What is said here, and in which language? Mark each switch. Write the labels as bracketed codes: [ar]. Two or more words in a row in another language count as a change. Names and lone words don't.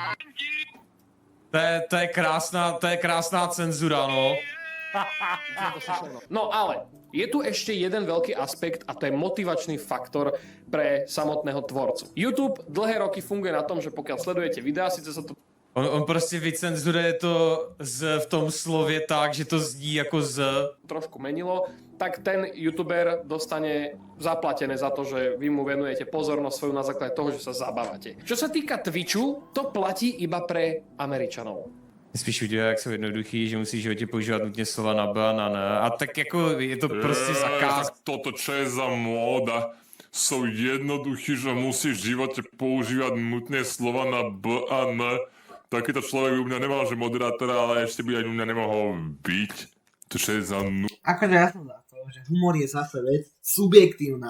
[cs] To je krásná cenzura, no. [sk] No ale, je tu ešte jeden veľký aspekt a to je motivačný faktor pre samotného tvorcu. YouTube dlhé roky funguje na tom, že pokiaľ sledujete videá, síce sa to [cs] On prostě vycenzuruje to v tom slově tak, že to zní jako z... [sk] trošku menilo, tak ten youtuber dostane zaplatené za to, že vy mu venujete pozornosť svoju na základe toho, že sa zabávate. Čo sa týka Twitchu, to platí iba pre Američanov. [cs] Spíš videa, jak jsou jednoduchý, že musíš v životě používat nutně slova na B, na N. A tak jako je to prostě zakaz. [sk] Tak toto čo je za móda? Sú jednoduchý, že musíš v živote používať nutné slova na B a N. Takýto človek by u mňa nemal, že moderátora, ale ešte by aj u mňa nemohol byť. To čo je za Akože ja som za to, že humor je zase vec subjektívna.